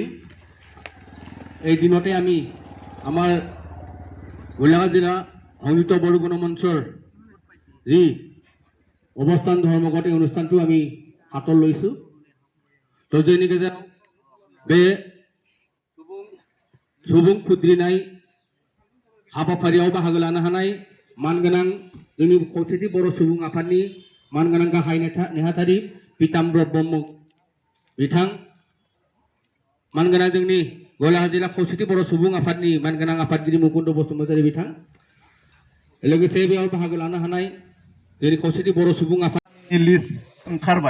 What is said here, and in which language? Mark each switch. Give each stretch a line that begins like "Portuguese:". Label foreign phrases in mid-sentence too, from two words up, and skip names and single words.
Assamese: এই দিনতে আমি আমাৰ গোলাঘাট জিলা সংযুক্ত বড়ো মঞ্চৰ যি অৱস্থান ধৰ্মঘট এই অনুষ্ঠানটো আমি হাতত লৈছোঁ।
Bodo: তো जोंनि गेजेराव बे सुबुं खुद्रिनाय हाबाफारियाव बाहागो लानो हानाय मानगोनां जोंनि खौसेथि बर' सुबुं आफादनि मानगोनां गाहाय नेहाथारि पीताम्बर ब्रह्म बिथां, मानगोनां जोंनि गोलाघाट जिल्ला खौसेथि बर' सुबुं आफादनि मानगोनां आफादगिरि मुकुन्द बसुमतारी बिथां, लोगोसे बेयाव बाहागो लानो हानाय जोंनि खौसेथि बर' सुबुं आफादनि लिस्ट ओंखारबाय।